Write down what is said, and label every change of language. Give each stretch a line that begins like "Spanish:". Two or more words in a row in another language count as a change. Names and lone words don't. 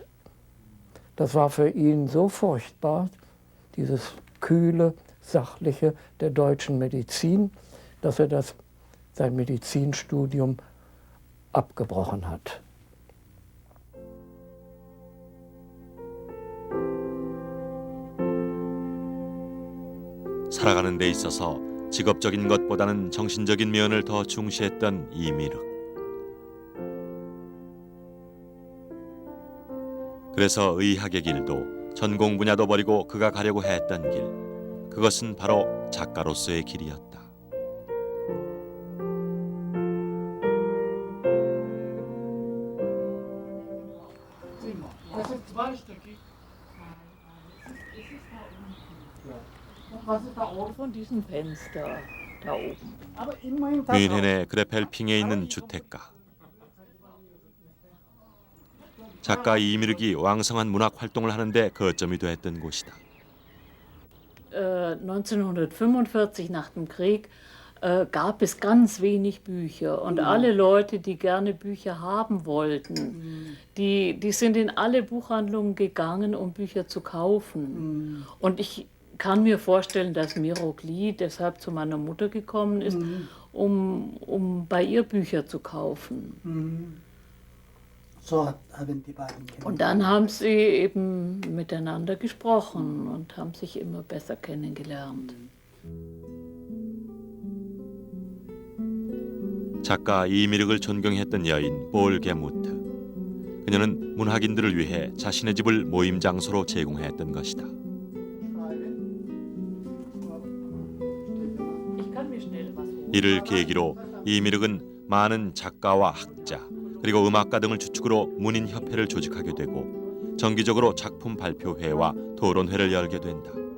German: Das war für ihn so furchtbar, dieses kühle, sachliche der deutschen Medizin, dass er sein Medizinstudium abgebrochen hat.
Korean: 살아가는 데 있어서 직업적인 것보다는 정신적인 면을 더 중시했던 이미륵. 그래서 의학의 길도 전공 분야도 버리고 그가 가려고 했던 길, 그것은 바로 작가로서의 길이었다.
German: Von diesem Fenster da oben.
Korean: 뮌헨의 그레펠핑에 있는 주택가. 작가 이미륵이 왕성한 문학 활동을 하는데 거점이 되었던 곳이다.
German: 1945 nach dem Krieg gab es ganz wenig Bücher und alle Leute, die gerne Bücher haben wollten, die sind in alle Buchhandlungen gegangen, um Bücher zu kaufen. Und ich kann mir vorstellen, dass Mirogli deshalb zu meiner Mutter gekommen ist, um bei ihr Bücher zu kaufen. So haben die beiden kennengelernt. Und dann haben sie eben miteinander gesprochen und haben sich immer besser kennengelernt.
Korean: 작가 이미륵을 존경했던 여인 볼 게무트. 그녀는 문학인들을 위해 자신의 집을 모임 장소로 제공했던 것이다. 이를 계기로 이미륵은 많은 작가와 학자 그리고 음악가 등을 주축으로 문인협회를 조직하게 되고 정기적으로 작품 발표회와 토론회를 열게 된다.